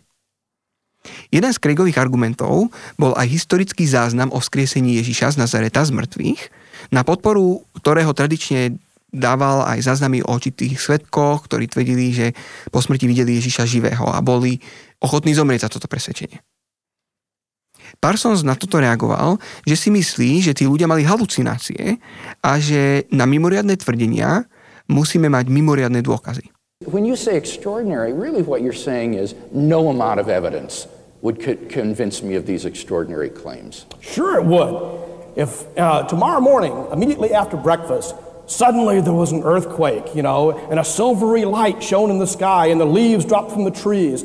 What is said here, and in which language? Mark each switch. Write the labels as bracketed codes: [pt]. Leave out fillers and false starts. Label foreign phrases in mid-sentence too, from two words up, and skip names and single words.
[sk] Jeden z Craigových argumentov bol aj historický záznam o vzkriesení Ježiša z Nazareta z mŕtvych, na podporu ktorého tradične dával aj záznamy o určitých svedkoch, ktorí tvrdili, že po smrti videli Ježiša živého a boli ochotní zomrieť za toto presvedčenie. Parsons na toto reagoval, že si myslí, že tí ľudia mali halucinácie a že na mimoriadne tvrdenia musíme mať mimoriadne dôkazy. [en] When you say extraordinary, really what you're saying is no amount of evidence would convince me of these extraordinary claims. Sure it would. If tomorrow morning, immediately after breakfast, suddenly there was an earthquake, and a silvery light shone in the sky and the leaves dropped from the trees.